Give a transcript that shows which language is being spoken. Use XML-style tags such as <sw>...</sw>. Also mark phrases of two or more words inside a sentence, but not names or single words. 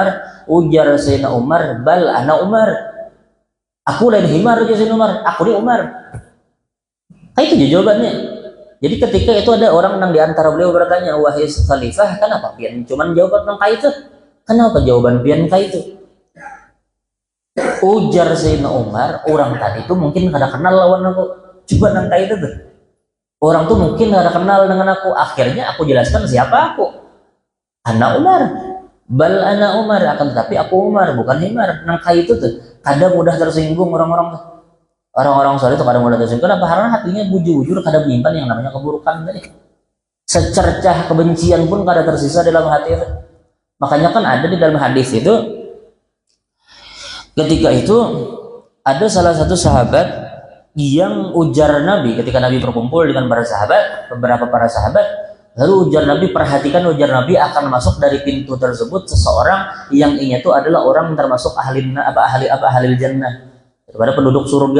<bjn>Ujar Sayyidina Umar,</bjn> <ar>بل أنا عمر.</ar> <bjn>Aku lain himar aja Sayyidina Umar, aku ni Umar.</bjn> <id>Itu jawabannya. Jadi ketika itu ada orang yang diantara beliau bertanya, wahai khalifah, kenapa pian cuman jawaban tentang itu? Kenapa jawaban pian itu?</id> <bjn>Ujar Sayyidina Umar, orang tadi itu mungkin kada kenal lawan aku. Coba nang itu tuh.</bjn> <id>Orang tuh mungkin kada kenal dengan aku. Akhirnya aku jelaskan siapa aku.</id> <ar>أنا عمر. بل أنا عمر,</ar> <id>akan tetapi aku Umar, bukan himar.</id> <bjn>Nang itu tuh kadang mudah tersinggung orang-orang tuh. Orang-orang soleh itu kadang mudah tersinggung.</bjn> <id>Kenapa? Karena hatinya bujur-bujur kadang menyimpan yang namanya keburukan tadi. Secercah kebencian pun kada tersisa dalam hati itu. Makanya kan ada di dalam hadis itu ketika itu ada salah satu sahabat yang ujar Nabi ketika Nabi berkumpul dengan beberapa para sahabat, lalu ujar Nabi, perhatikan ujar Nabi akan masuk dari pintu tersebut seseorang yang ini tuh adalah orang termasuk ahli jannah, daripada penduduk surga.</id>